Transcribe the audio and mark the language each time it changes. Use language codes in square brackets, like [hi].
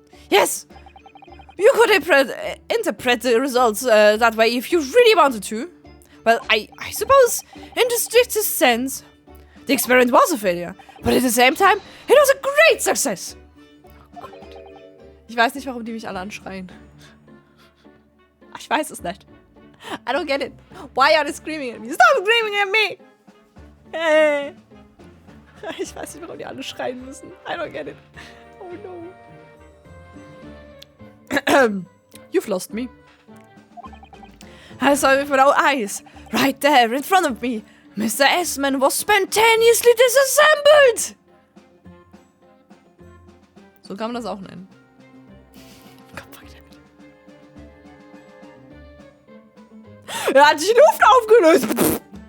[en] Yes! You could interpret the results that way if you really wanted to. Well, I suppose, in the strictest sense, the experiment was a failure. But at the same time, it was a great success. [de] Oh Gott. Ich weiß nicht, warum die mich alle anschreien. Ich weiß es nicht. [en] I don't get it. Why are they screaming at me? Stop screaming at me! Hey. [de] Ich weiß nicht, warum die alle schreien müssen. [en] I don't get it. Oh no. You've lost me. I saw it with our eyes. Right there in front of me. Mr. Esman was spontaneously disassembled! [de] So kann man das auch nennen. Er hat sich die Luft aufgelöst.